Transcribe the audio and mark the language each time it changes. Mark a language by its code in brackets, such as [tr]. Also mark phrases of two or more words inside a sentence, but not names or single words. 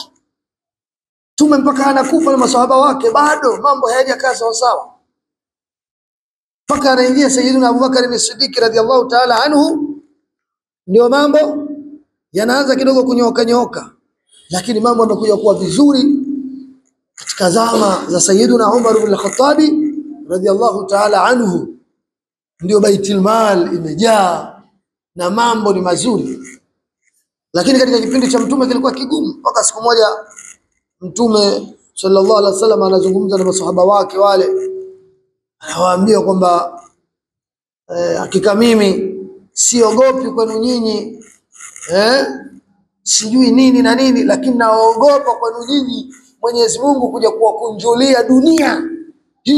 [sw] Mtume mpaka anakufa na maswahaba wake bado mambo hayajakaa sawa sawa, mpaka anaingia Sayyidina Abu Bakar as-Siddiq [ar] رضي الله تعالى عنه, [sw] ndio mambo yanaanza kidogo kunyoka, lakini mambo yamekuja kuwa vizuri katika zama za Sayyidina Umar ibn al-Khattab [ar] رضي الله تعالى عنه. [sw] Ndio Baitul Mal imejaa na mambo ni mazuri, lakini katika kipindi cha Mtume kilikuwa kigumu. Mpaka siku moja Mtume [ar] صلى الله عليه وسلم [sw] anazungumza na maswahaba wake wale, anawaambia kwamba hakika mimi siogopi kwenu nyinyi sijui nini na nini, lakini naogopa kwenu nyinyi Mwenyezi Mungu kuja kuwakunjulia dunia hii.